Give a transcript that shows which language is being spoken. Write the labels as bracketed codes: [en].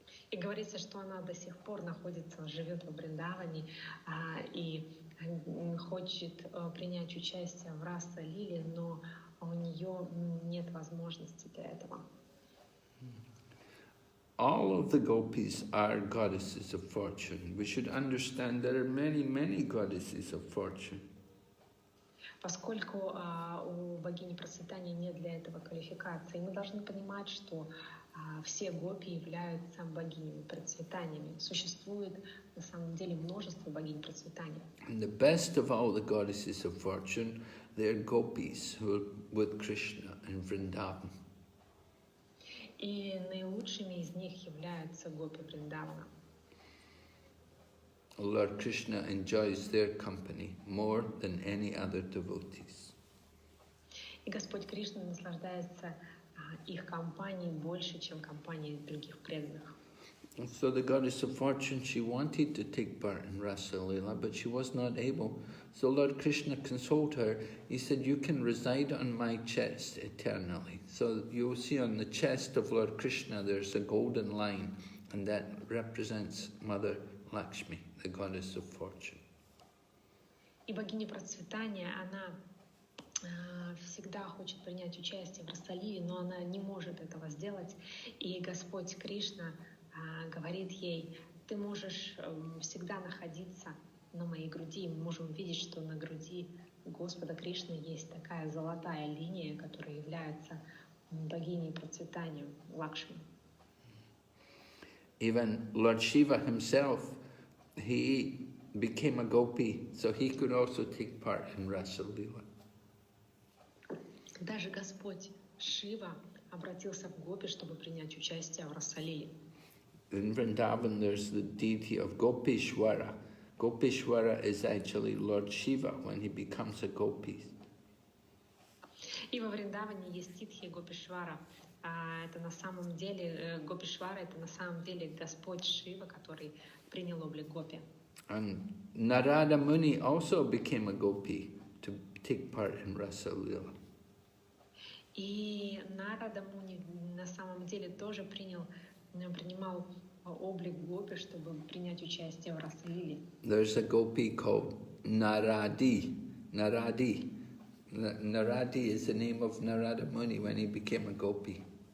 [ru] И говорится, что она до сих пор живет во Вриндаване и хочет принять участие в Раса Лиле, но у нее нет возможности для этого. [en] All of the gopis are goddesses of fortune. We should understand there are many, many goddesses of fortune. [ru] Поскольку у богини процветания нет для этого квалификации, мы должны понимать, что все гопи являются богинями процветаниями. Существует на самом деле множество богинь процветания. [en] And the best of all the goddesses of fortune, they are gopis who are with Kṛṣṇa in Vrindavan. [ru] И наилучшими из них являются гопи Вриндавана. [en] Lord Kṛṣṇa enjoys their company more than any other devotees. [ru] И Господь Кришна наслаждается их компанией больше, чем компанией других преданных. [en] And so the goddess of fortune, she wanted to take part in Rasa Lila, but she was not able. So Lord Kṛṣṇa consoled her. He said, you can reside on my chest eternally. So you will see on the chest of Lord Kṛṣṇa, there's a golden line, and that represents Mother Lakshmi, the goddess of fortune. [ru] И богиня процветания, она всегда хочет принять участие в Расалии, но она не может этого сделать. И Господь Кришна говорит ей: ты можешь всегда находиться на моей груди. Мы можем видеть, что на груди Господа Кришны есть такая золотая линия, которая является богиней процветания, Лакшми. [en] Even Lord Shiva himself, he became a gopi, so he could also take part in Rasa Leela. [ru] Даже Господь Шива обратился в гопи, чтобы принять участие в Расалиле. [en] In Vrindavan, there's the deity of Gopishwara. Gopishwara is actually Lord Shiva when he becomes a gopi. [ru] И во Вриндаване есть титхи Гопишвара. Это на самом деле, Гопишвара — это на самом деле Господь Шива, который принял облик гопи. [en] And Narada Muni also became a gopi to take part in Rasa Leela. [ru] И Нарада Муни на самом деле тоже принимал облик гопи, чтобы принять участие в Расалиле. [en] There's a gopi called Naradi. Naradi. Naradi is the name of Narada Muni when he became a gopi.